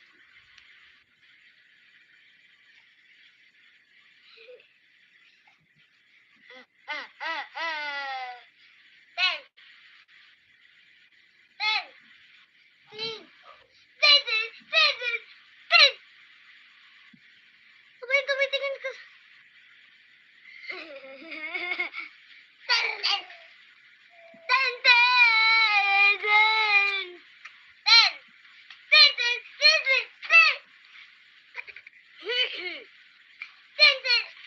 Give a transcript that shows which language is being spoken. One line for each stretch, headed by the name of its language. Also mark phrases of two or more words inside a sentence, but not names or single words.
Filipino: Ten. Ten. Tin. Tin, tin, tin, tin, tin. Sabay tumitingin ka sa... Ten, ten. Ten, ten, ten. Ten. Ten, ten, ten, ten, ten. Ten, ten.